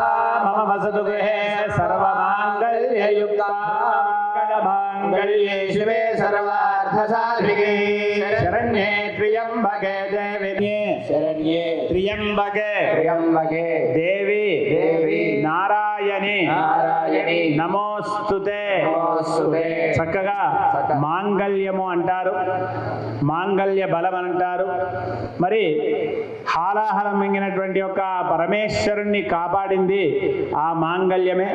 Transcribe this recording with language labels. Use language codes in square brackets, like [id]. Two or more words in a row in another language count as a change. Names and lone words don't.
[sa] मम वसतु गृहे सर्वमाङ्गल्ययुक्ता माङ्गल्ये शिवे सर्वार्थसाधिके शरण्ये त्र्यम्बके देवी शरण्ये त्र्यम्बके त्र्यम्बके देवी देवी नारायण నారాయణి నమోస్తుతే. [te] చక్కగా మాంగళ్యము అంటారు, మాంగళ్య బలం అంటారు. మరి హాలాహలం మింగినటువంటి యొక్క పరమేశ్వరుణ్ణి కాపాడింది ఆ మాంగళ్యమే.